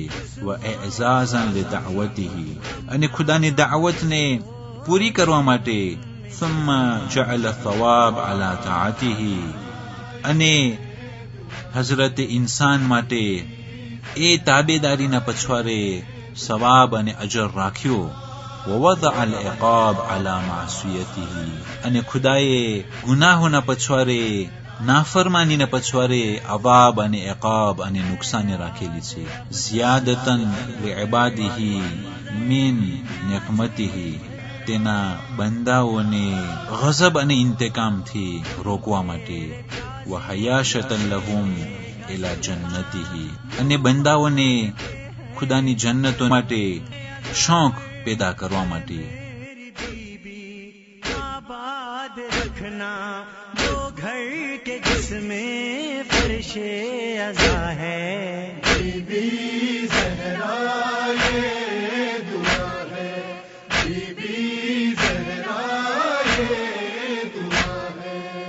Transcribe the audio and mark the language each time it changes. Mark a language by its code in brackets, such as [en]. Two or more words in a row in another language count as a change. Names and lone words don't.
[ar] وإعزازا لدعوته, [gu] અને ખુદાની દાવતને પૂરી કરવા માટે. [ar] ثم جعل الثواب على طاعته, [gu] અને હઝરત ઇન્સાન માટે એ તાબેદારીના પછવારે સવાબ અને અજર રાખ્યો. [ar] ووضع العقاب على معصيته, [gu] અને ખુદાએ ગુનાહોના પછવારે, નાફરમાનીના પછવારે અવાબ અને ઇકાબ અને નુકસાન રાખેલી છે. [ar] ذيادةً لعباده من نقمته, [gu] તેના બંદાઓને ગઝબ અને ઇન્તકામથી રોકવા માટે. [ar] وحياشةً لهم إلى جنته, [gu] અને બંદાઓને ખુદાની જન્નતો માટે શોખ પેદા કરવા માટે. [ur] آباد رکھنا وہ گھر کے جس میں فرشِ عزا ہے. بی بی زہرا یہ دعا ہے، بی بی زہرا یہ دعا ہے.